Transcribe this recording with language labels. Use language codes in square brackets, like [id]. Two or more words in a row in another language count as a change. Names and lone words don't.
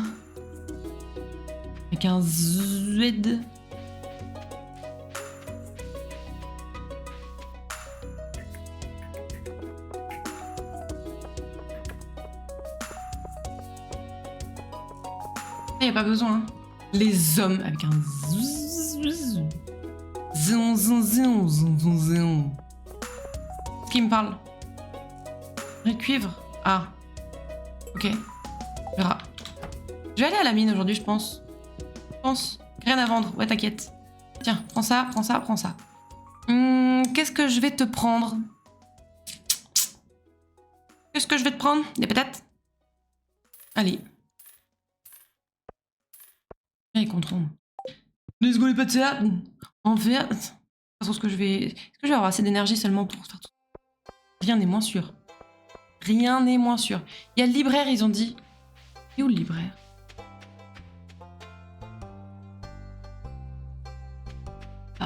[fr] Avec un Z. Il n'y a pas besoin. Hein. Les hommes avec un Z. Zon, zon, zon, zon, zon, zon. Qui me parle? Le cuivre. Ah. Ok. On verra. Je vais aller à la mine aujourd'hui, je pense. Je pense. Rien à vendre. Ouais, t'inquiète. Tiens, prends ça, prends ça, prends ça. Qu'est-ce que je vais te prendre? Qu'est-ce que je vais te prendre? Des patates? Allez. Allez, contrôle. [en] Let's go [fr] les patates. En fait... Est-ce que je vais avoir assez d'énergie seulement pour faire tout? Rien n'est moins sûr. Rien n'est moins sûr. Il y a le libraire, ils ont dit. Et où le libraire? Ah.